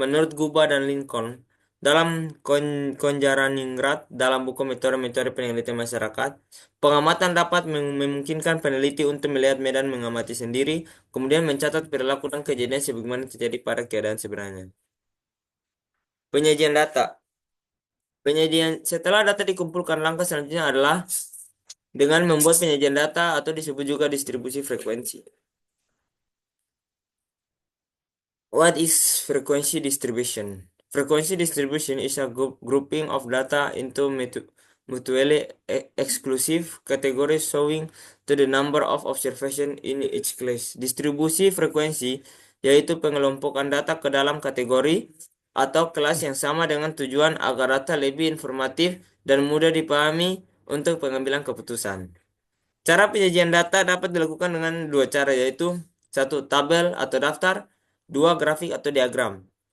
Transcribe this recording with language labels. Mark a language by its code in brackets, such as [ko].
[id] Menurut Guba dan Lincoln dalam Konjaraningrat dalam buku metode-metode penelitian masyarakat, pengamatan dapat memungkinkan peneliti untuk melihat medan mengamati sendiri, kemudian mencatat perilaku dan kejadian sebagaimana terjadi pada keadaan sebenarnya. Penyajian data. Setelah data dikumpulkan, langkah selanjutnya adalah dengan membuat penyajian data atau disebut juga distribusi frekuensi. [en] What is frequency distribution? Frequency distribution is a grouping of data into mutually exclusive categories showing to the number of observation in each class. [id] Distribusi frekuensi yaitu pengelompokan data ke dalam kategori atau kelas yang sama dengan tujuan agar data lebih informatif dan mudah dipahami untuk pengambilan keputusan. Cara penyajian data dapat dilakukan dengan dua cara, yaitu satu, tabel atau daftar, dua, grafik atau diagram.